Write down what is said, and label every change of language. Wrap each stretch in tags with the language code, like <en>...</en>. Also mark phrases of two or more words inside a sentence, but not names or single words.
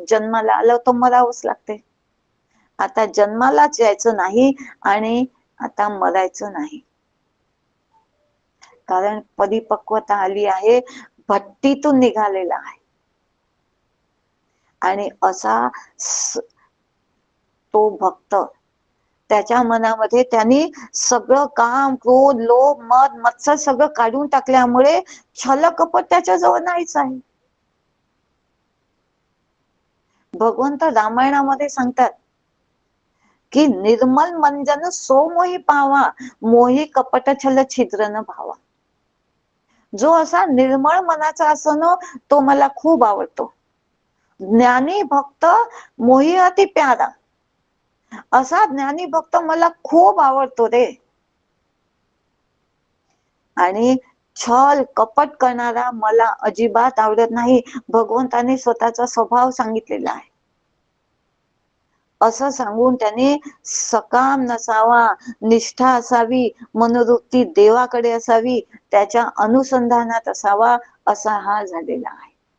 <mr>जन्माला आलं तर मरावंच लागते. आता जन्मालाच यायचं नाही आणि आता मरायचं नाही, कारण परिपक्वता आली आहे, भट्टीतून निघालेला आहे. आणि असा तो भक्त, त्याच्या मनामध्ये त्यांनी सगळं काम क्रोध लोभ मद मत्सर सगळं काढून टाकल्यामुळे छल कपट त्याच्या जवळ नाहीच आहे. भगवंत रामायणामध्ये सांगतात की</mr> <awa>निर्मल मंजन सो मोही पावा, मोही कपट छल छिद्र न भावा.</awa> <mr>जो असा निर्मळ मनाचा असो ना, तो मला खूप आवडतो.</mr> <awa>ज्ञानी भक्त मोही अति प्यारा,</awa> <mr>असा ज्ञानी भक्त मला खूप आवडतो रे. आणि छल कपट करणारा मला अजिबात आवडत नाही. भगवंताने स्वतःचा स्वभाव सांगितलेला आहे. असं सांगून त्याने सकाम नसावा, निष्ठा असावी, मनोवृत्ती देवाकडे असावी, त्याच्या अनुसंधानात असावा, असा हा झालेला आहे.</mr>